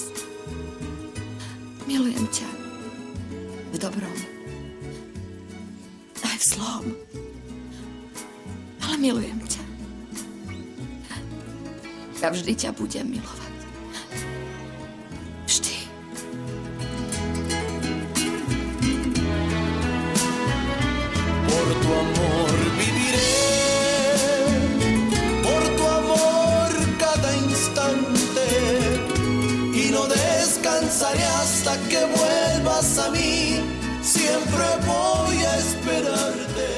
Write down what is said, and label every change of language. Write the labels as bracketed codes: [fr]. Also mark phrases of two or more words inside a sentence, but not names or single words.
[sk] Milujem ťa v dobrom, aj v zlom. Ale milujem ťa. Ja vždy ťa budem milovať. Vždy. [es] Por tu amor viviré, por tu amor cada instante, y no descansaré hasta que vuelvas a mí, siempre voy a esperarte.